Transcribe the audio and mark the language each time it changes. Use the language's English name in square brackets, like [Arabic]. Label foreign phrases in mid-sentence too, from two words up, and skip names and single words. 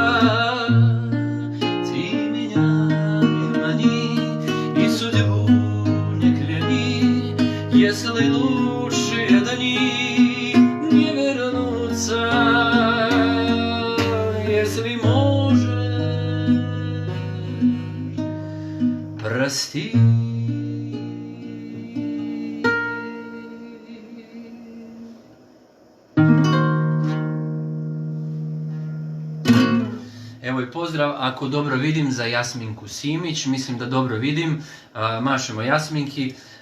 [Russian] Ты меня не мани и судьбу не кляни, если лучшие дни не вернутся, если можешь, прости. [Serbian] Evo i pozdrav, ako dobro vidim, za Jasminku Simić, mislim da dobro vidim, mašemo Jasminki.